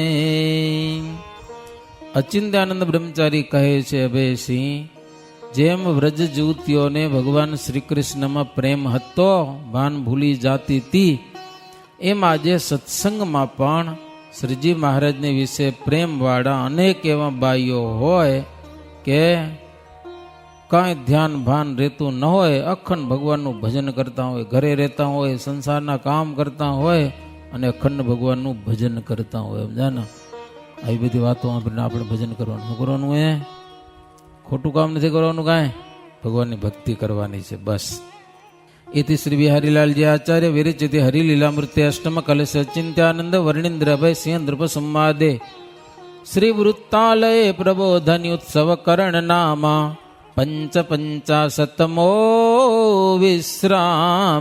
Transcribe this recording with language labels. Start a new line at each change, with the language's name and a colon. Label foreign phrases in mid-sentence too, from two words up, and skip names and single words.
Gujarati: અચિંત્યાનંદ બ્રહ્મચારી કહે છે અભયસિંહ, જેમ વ્રજ જુવતીઓને ભગવાન શ્રી કૃષ્ણમાં પ્રેમ હતો, ભાન ભૂલી જાતી હતી, એમ આજે સત્સંગમાં પણ શ્રીજી મહારાજને વિશે પ્રેમવાળા અનેક એવા બાઈઓ હોય કે કાંઈ ધ્યાન ભાન રહેતું ન હોય, અખંડ ભગવાનનું ભજન કરતા હોય, ઘરે રહેતા હોય, સંસારના કામ કરતા હોય અને અખંડ ભગવાનનું ભજન કરતા હોય. સમજાને? આવી બધી વાતો આપણે ભજન કરવાનું. શું કરવાનું? એ ખોટું કામ નથી કરવાનું, કાંઈ ભગવાનની ભક્તિ કરવાની છે બસ.
Sanskrit: इति श्री बिहारीलालजी आचार्य विरचित हरिलीलामृते अष्टम कलश चिंत्यानंद वर्णिंद्र अभय सिंह नृप संवादे श्री वृत्तालय प्रबोधन्युत्सव कर्ण नामा पंचाशतमो विश्राम.